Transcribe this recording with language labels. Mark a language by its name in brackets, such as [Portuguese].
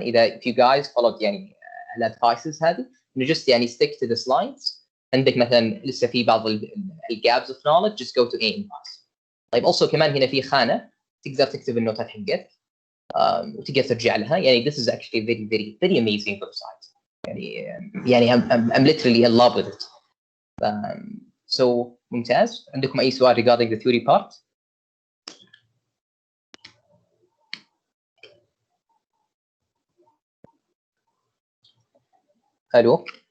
[English] اذا if you guys followed [Arabic] يعني الادفايسز هذه انه [English] just يعني stick to the slides. [Arabic] عندك مثلا لسه في بعض [English] الجابز of knowledge just go to A and pass. [Arabic] طيب [English] also [Arabic] كمان هنا في خانه تقدر تكتب النوتات حقتك وتقدر ترجع لها. [English] يعني this is actually very amazing website. يعني I'm literally in love with it. [Arabic] So ممتاز. عندكم اي سؤال [English] regarding the theory part؟ [Arabic] الو.